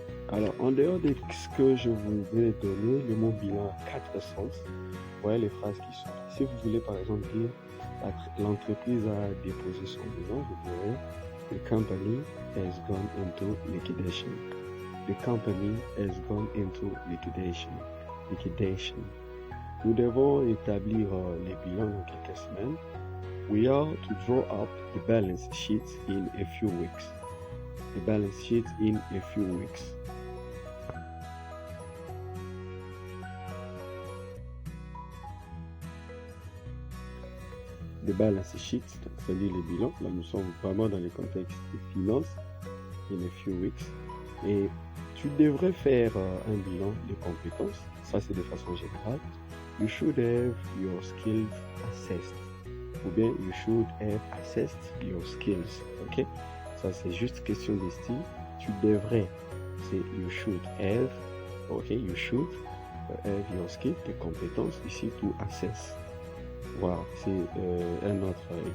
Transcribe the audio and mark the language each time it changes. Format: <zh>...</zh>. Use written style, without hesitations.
<fr>Alors, en dehors de ce que je vous ai donné, le mot bilan a 4 sens. Voyez les phrases qui sont là. Si vous voulez par exemple dire l'entreprise a déposé son bilan, vous direz</fr> <en>the company has gone into liquidation. The company has gone into liquidation.</en> <fr>Nous devons établir les bilans dans quelques semaines.</fr> <en>We are to draw up the balance sheet in a few weeks. The balance sheet in a few weeks. The balance sheet,</en> <fr>c'est-à-dire les bilans. Là, nous sommes vraiment dans le contexte des finances.</fr> <en>In a few weeks.</en> <fr>Et tu devrais faire un bilan de compétences. Ça, c'est de façon générale.</fr> <en>You should have your skills assessed.</en> <fr>Ou bien,</fr> <en>you should have assessed your skills. Ok?</en> <fr>Ça, c'est juste question de style. Tu devrais. C'est</fr> <en>you should have.</en> <fr>Ok?</fr> <en>You should have your skills,</en> <fr>tes compétences. Ici,</fr> <en>to assess.</en> <fr>Voilà, c'est un autre.</fr>